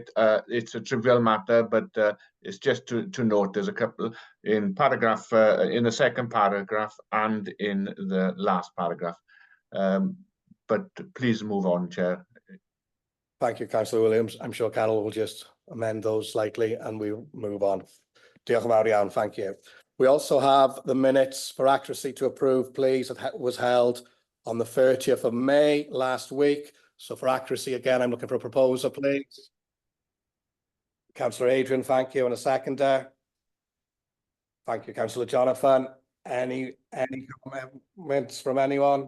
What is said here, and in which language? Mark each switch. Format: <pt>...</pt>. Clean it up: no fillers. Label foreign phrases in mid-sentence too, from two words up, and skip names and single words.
<en>It's a trivial matter, but it's just to note there's a couple in paragraph, in the second paragraph and in the last paragraph. But please move on, Chair. Thank you, Councillor Williams. I'm sure Carol will just amend those slightly and we'll move on.</en> <cy>Diolch yn fawr iawn,</cy> <en>thank you. We also have the minutes for accuracy to approve, please. It was held on the 30th of May last week. So for accuracy, again, I'm looking for a proposer, please. Councillor Adrian, thank you. And a seconder. Thank you, Councillor Jonathan. Any comments from anyone?</en>